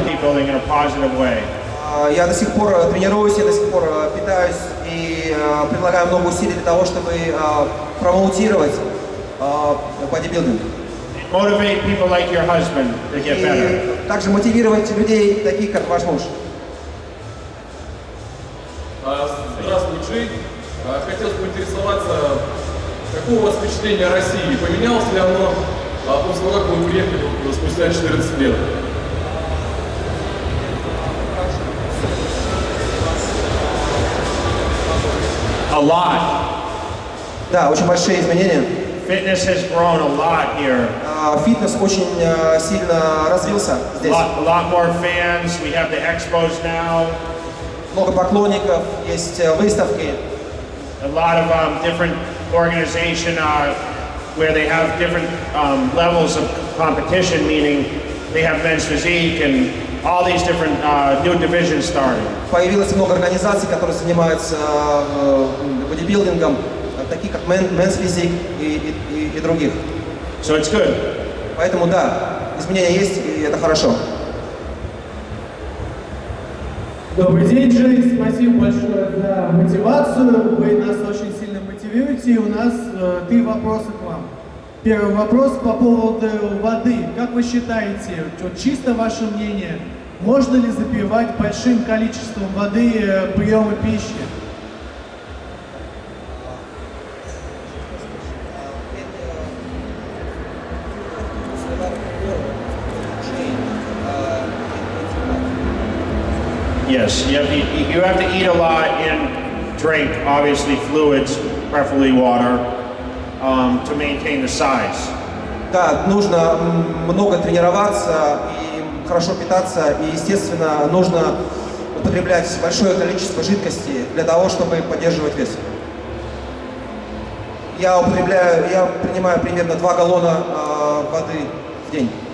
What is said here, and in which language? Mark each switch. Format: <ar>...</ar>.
<en>In a positive way.</en> <ru>Я до сих пор тренируюсь, я до сих пор питаюсь и прилагаю много усилий для того, чтобы промоутировать бодибилдинг.</ru> <en>Motivate people like your husband to get better.</en> <ru>И также мотивировать людей, таких как ваш муж. Здравствуй, Джей. Хотелось поинтересоваться, какое у вас впечатление о России? Поменялось ли оно после того, как вы приехали спустя 14 лет?</ru> <en>A lot.</en> <ru>Да, очень большие изменения.</ru> <en>Fitness has grown a lot here.</en> <ru>Фитнес очень сильно развился здесь.</ru> <en>A lot more fans. We have the expos now.</en> <ru>Много поклонников, есть выставки.</ru> <en>A lot of different organization where they have different levels of competition, meaning they have men's physique and all these different new divisions starting.</en> <ru>Появилось много организаций, которые занимаются бодибилдингом, такие как Men's Physique и других.</ru> <en>So it's good.</en> <ru>Поэтому да, изменения есть, и это хорошо. Добрый день, Джей. Спасибо большое за мотивацию. Вы нас очень сильно мотивируете. И у нас 3 вопроса к вам. Первый вопрос по поводу воды. Как вы считаете, вот чисто ваше мнение, можно ли запивать большим количеством воды приемы пищи?</ru> <en>Yes, you have to eat a lot and drink, obviously fluids, preferably water, to maintain the size.</en> <ru>Да, нужно много тренироваться и хорошо питаться, и, естественно, нужно употреблять большое количество жидкости для того, чтобы поддерживать вес. Я принимаю примерно 2 галлона воды в день.</ru>